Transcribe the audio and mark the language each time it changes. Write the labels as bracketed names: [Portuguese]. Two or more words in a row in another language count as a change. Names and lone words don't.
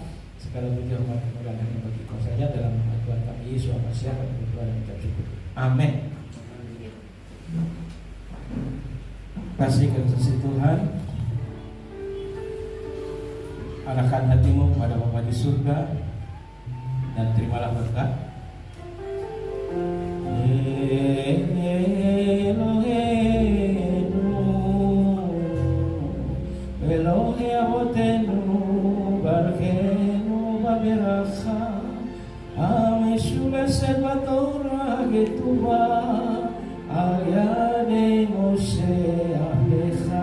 [Indonesian] Segala puji hormat kemuliaan hanya bagi Kau saja, dalam nama Tuhan kami Yesus Al-Masih kami berdoa dan mengucap syukur. Amin. Kasih kasih Tuhan, arahkan hatimu kepada Bapa di surga dan terimalah berkat. [Hebrew] אלוהי אבותינו ברכנו בברכה המשולשת בתורה כתובה על ידי משה עבדך